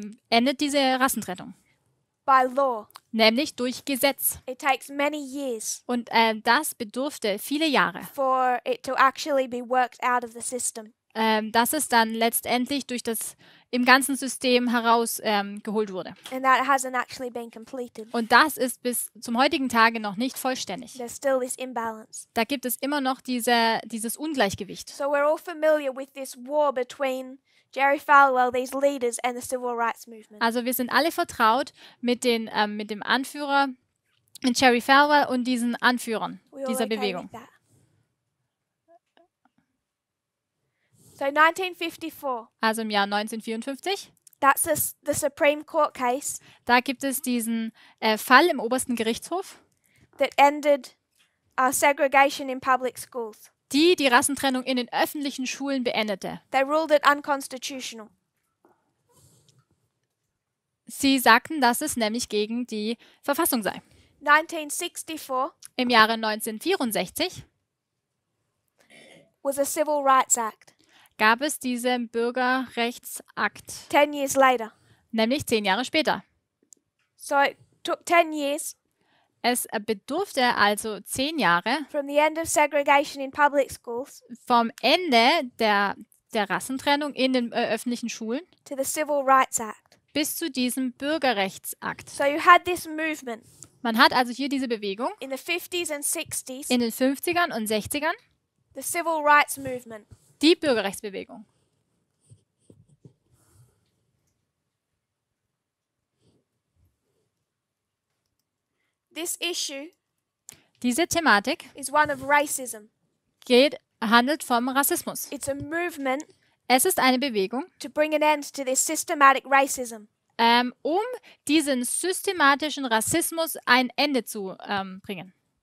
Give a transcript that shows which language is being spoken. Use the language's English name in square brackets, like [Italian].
[German] endet diese Rassentrennung, [English] by law. [German] nämlich durch Gesetz. [English] It takes many years [German] Und das bedurfte viele Jahre, [English] for it to actually be worked out of the system. [German] dass es dann letztendlich durch das im ganzen System herausgeholt wurde. [English] And that hasn't actually been completed. [German] Und das ist bis zum heutigen Tage noch nicht vollständig. [English] There's still this imbalance. [German] Da gibt es immer noch dieses Ungleichgewicht. [English] So we're all familiar with this war between Jerry Falwell, these leaders, and the civil rights movement. [German] Also wir sind alle vertraut mit dem Anführer, mit Jerry Falwell und diesen Anführern [English] We all [German] dieser [English] okay [German] Bewegung. [English] with that? So 1954, [German] Also im Jahr 1954, [English] that's the Supreme Court case [German] da gibt es diesen Fall im obersten Gerichtshof, [English] that ended segregation in public schools. [German] die Rassentrennung in den öffentlichen Schulen beendete. [English] They ruled it unconstitutional. [German] Sie sagten, dass es nämlich gegen die Verfassung sei. [English] 1964 [German] Im Jahre 1964 [English] was a Civil Rights Act. [German] gab es diesen Bürgerrechtsakt, [English] 10 years later. [German] nämlich 10 Jahre später. [English] So it took 10 years [German] Es bedurfte also 10 Jahre [English] from the end of segregation in public schools [German] vom Ende der Rassentrennung in den öffentlichen Schulen [English] to the Civil Rights Act. [German] bis zu diesem Bürgerrechtsakt. [English] So you had this movement [German] Man hat also hier diese Bewegung [English] in the 50s and 60s, [German] in den 50ern und 60ern, [English] the Civil Rights Movement. [German] die Bürgerrechtsbewegung. [English] This issue [German] Diese Thematik [English] is one of racism. [German] handelt vom Rassismus. [English] It's a movement [German] Es ist eine Bewegung, [English] to bring an end to this systematic racism. [German] um diesen systematischen Rassismus ein Ende zu bringen.